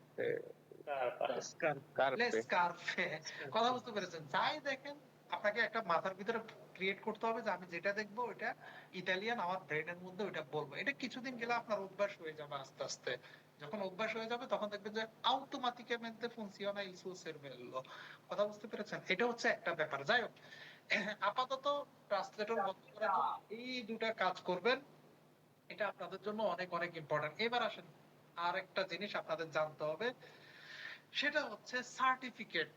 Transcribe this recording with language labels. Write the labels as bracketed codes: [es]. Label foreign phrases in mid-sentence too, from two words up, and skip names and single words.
[bn] কার্পে স্কার্ফে, কথা বুঝতে পেরেছেন? যাই দেখেন আপনাকে একটা মাথার ভিতরে ক্রিয়েট করতে হবে যে আমি যেটা দেখবো ওইটা ইতালিয়ান, আমার ব্রেনের মধ্যে ওইটা বলবো। এটা কিছুদিন গেলে আপনার অভ্যাস হয়ে যাবে আস্তে আস্তে। যখন অভ্যাস হয়ে যাবে তখন দেখবেন যে [it] automaticamente funziona il suo cervello। [bn] কথা বুঝতে পেরেছেন? এটা হচ্ছে একটা ব্যাপার। যাই হোক, আপাতত ট্রান্সলেটর বন্ধ করার জন্য এই দুটা কাজ করবেন, এটা আপনাদের জন্য অনেক অনেক ইম্পর্টেন্ট। এবার আসেন আর একটা জিনিস আপনাদের জানতে হবে, সেটা হচ্ছে সার্টিফিকেট।